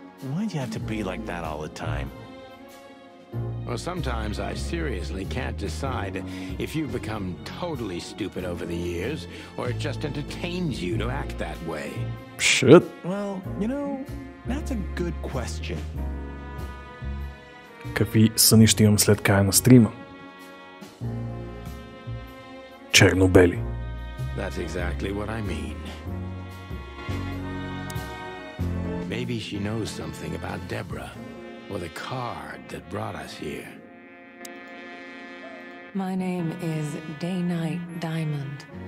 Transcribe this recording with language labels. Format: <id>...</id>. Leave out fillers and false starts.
<en>Why'd you have to be like that all the time? Well, sometimes I seriously can't decide if you've become totally stupid over the years, or it just entertains you to act that way. Shit. Well, you know, that's a good question.</en> <bg>Какви съни ще имам след края на стрима? Черно-бели.</bg> <en>That's exactly what I mean. Maybe she knows something about Deborah, or the card that brought us here. My name is Day-Night Diamond.</en>